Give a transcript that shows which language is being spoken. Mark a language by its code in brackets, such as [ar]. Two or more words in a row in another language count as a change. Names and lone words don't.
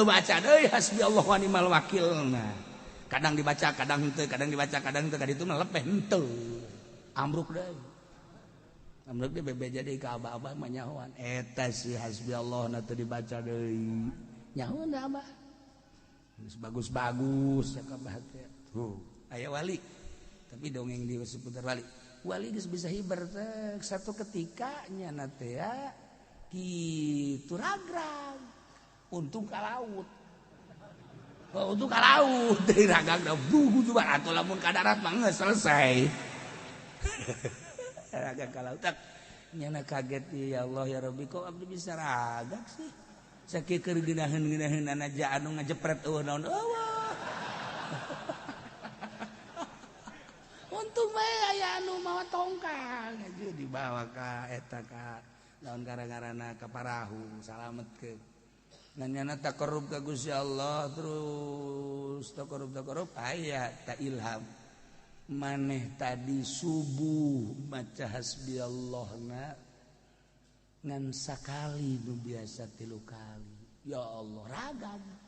[su] baca deui [ar] حسبي الله ونعم الوكيل [su] nah kadang dibaca kadang henteu kadang dibaca kadang henteu kaditu mah lepeh henteu ambruk deui bebeja deui ka Abah mah nyahoan eta si hasbiyallahu na teu dibaca deui nyahoan da Abah bagus-bagus cak Abah teh tuh aya wali tapi dongeng di seputar wali geus bisa hibar teh satu ketika nya teh kitu ragrag untung ka laut untung ka laut dari ragrag da bugu coba atuh lamun ka darat mah geus selesai ragrag ka laut nyana kaget [ar] يا الله يا ربي [su] kok abdi bisa ragrag sih sakieu keur geunaheun-geunaheunana ja anu ngajepret eueuh naon eueuh untung bae aya anu mawa tongkang aja dibawa ka eta ka naon gara-garana ka parahu salametkeun nanyana taqarrub ka Gusti Allah terus taqarrub aya ta ilham maneh tadi subuh maca hasbiyallahna ngan sakali nu biasa 3 kali [ar] يا الله [su] ragag